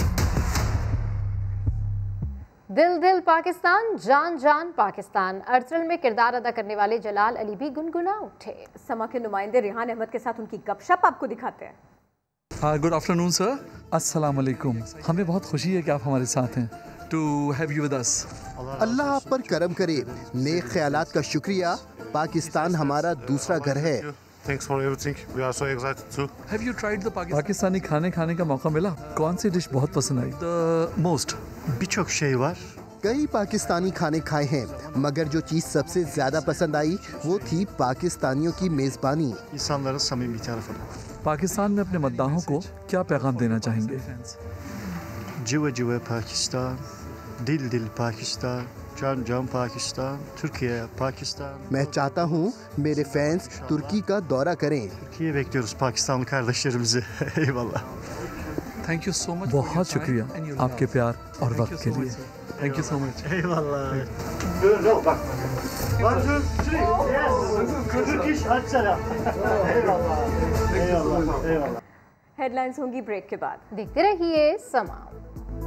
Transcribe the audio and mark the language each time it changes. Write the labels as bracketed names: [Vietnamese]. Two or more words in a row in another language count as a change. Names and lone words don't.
[Hindi] दिल दिल पाकिस्तान, जान जान पाकिस्तान। अर्सनल में किरदार अदा करने वाले जलाल अली भी गुनगुना उठे। समा के नुमाइंदे रिहान अहमद के साथ उनकी गपशप आपको दिखाते हैं। [English] Good afternoon sir, [Arabic] السلام عليكم. [Hindi] हमें बहुत खुशी है कि आप हमारे साथ हैं। [English] To have you with us. [Hindi] अल्लाह आप पर करम करे। नेक ख्यालात का शुक्रिया। पाकिस्तान हमारा दूसरा घर है। [English] Thanks for everything. We are so excited too. Have you tried the [Hindi] पाकिस्तानी खाने का मौका मिला? कौन सी डिश बहुत पसंद आई? [English] The most. [Turkish] birçok şey var. [Hindi] कई पाकिस्तानी खाने खाए हैं मगर जो चीज़ सबसे ज्यादा पसंद आई वो थी पाकिस्तानियों की मेजबानी। [Turkish] İnsanların samimi tarafı. [Hindi] पाकिस्तान में अपने मद्दाहों को क्या पैगाम देना चाहेंगे? [Turkish] Civa civa Pakistan, [Hindi] दिल दिल पाकिस्तान, जान जान पाकिस्तान, Türkiye, Pakistan. मैं चाहता हूँ मेरे फैंस तुर्की का दौरा करें। [Turkish] Türkiye'ye bekliyoruz Pakistanlı kardeşlerimizi. Eyvallah. [English] Thank you so much. [Hindi] बहुत शुक्रिया आपके प्यार और वक्त के लिए। [English] Thank you so much. [Turkish] Eyvallah. Bak. 1, 2, 3. Yes. Çocuk iş açsana. Eyvallah. Eyvallah. [Hindi] हेडलाइंस होंगी ब्रेक के बाद। देखते रहिए समा।